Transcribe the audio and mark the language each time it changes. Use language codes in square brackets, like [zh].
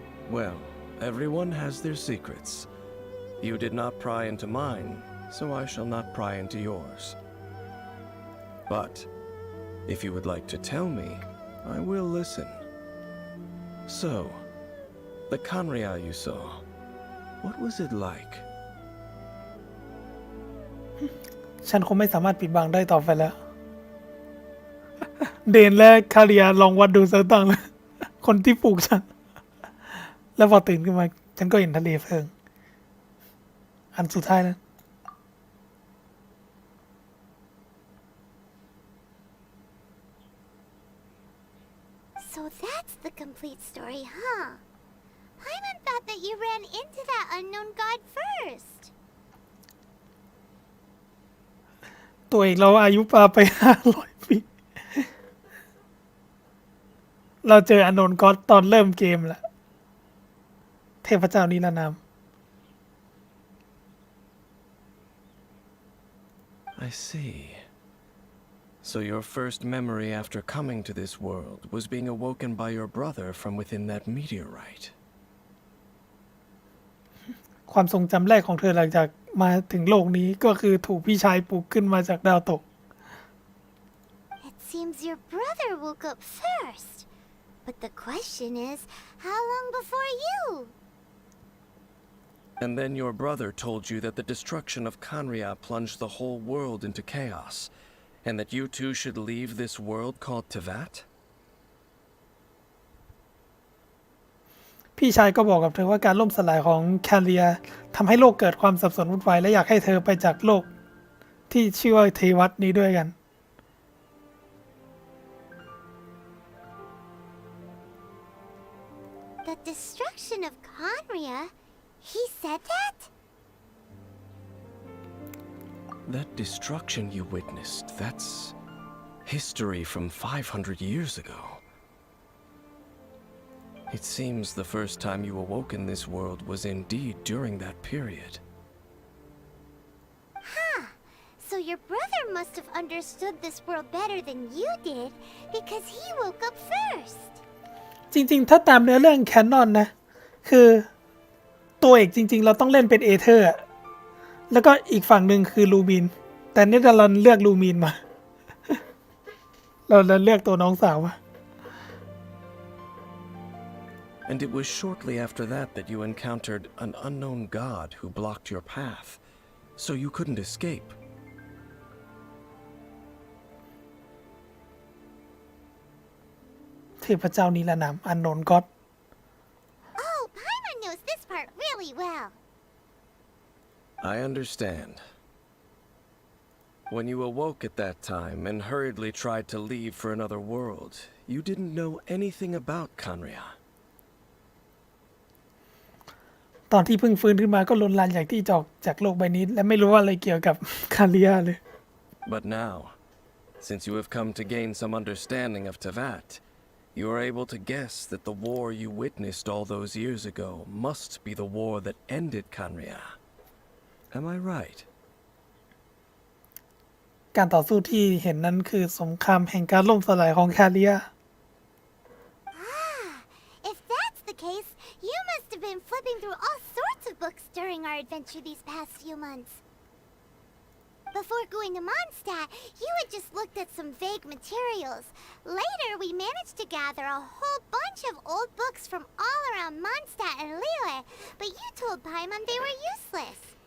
[en] Well, everyone has their secrets. You did not pry into mine, so I shall not pry into yours. But, if you would like to tell me, I will listen. So, the Conria you saw, what was it like? [th] ฉันคงไม่สามารถปิดบังได้ต่อไปแล้ว เดนและคาเรียลองวัดดูสักตั้ง คนที่ปลูกฉัน แล้วพอตื่นขึ้นมา ฉันก็เห็นทะเลเพลิง อันสุดท้ายนะ [en] So that's the complete story, huh? Paimon thought that you ran into that unknown god first. [th] ตัวเองเราอายุปาไป 500 ปี เราเจออานนท์ก็อดตอนเริ่มเกมแล้ว เทพเจ้านิรนาม [en] I see. So your first memory after coming to this world was being awoken by your brother from within that meteorite. [th] ความทรงจำแรกของเธอหลังจากมาถึงโลกนี้ก็คือถูกพี่ชายปลุกขึ้นมาจากดาวตก [en] It seems your brother woke up first. But the question is, how long before you? And then your brother told you that the destruction of Conria plunged the whole world into chaos, and that you two should leave this world called Tevat? [th] พี่ชายก็บอกกับเธอว่าการล่มสลายของแคเรียทำให้โลกเกิดความสับสนวุ่นวายและอยากให้เธอไปจากโลกที่ชื่อว่าเทวัตนี้ด้วยกัน [en] The destruction of Conria? He said that? That destruction you witnessed, that's history from 500 years ago. It seems the first time you awoke in this world was indeed during that period. Huh. So your brother must have understood this world better than you did, because he woke up first. [th] จริงๆ ถ้าตามเนื้อเรื่องแคนนอนนะ คือตัวเอกจริงๆ เราต้องเล่นเป็นเอเธอร์อะแล้วก็อีกฝั่งหนึ่งคือลูมิน แต่นี่เราเลือกลูมินมา เราเลือกตัวน้องสาวมา [en] And it was shortly after that that you encountered an unknown god who blocked your path, so you couldn't escape. [th] เทพเจ้านิรนามอันโนนก็อด [en] Oh, Paimon knows this part really well. I understand. When you awoke at that time and hurriedly tried to leave for another world, you didn't know anything about Conria. [th] ตอนที่เพิ่งฟื้นขึ้นมาก็ลนลานอยากที่จะออกจากโลกใบนี้ และไม่รู้ว่าอะไรเกี่ยวกับคาเรียเลย [en] But now, since you have come to gain some understanding of Tevat, you are able to guess that the war you witnessed all those years ago must be the war that ended Conria. Am I right? [th] การต่อสู้ที่เห็นนั้นคือสงครามแห่งการล่มสลายของคาเรีย [en] Ah, if that's the case, you must have been flipping through all sorts of books during our adventure these past few months. Before going to Mondstadt, you had just looked at some vague materials. Later, we managed to gather a whole bunch of old books from all around Mondstadt and Liyue, but you told Paimon they were useless.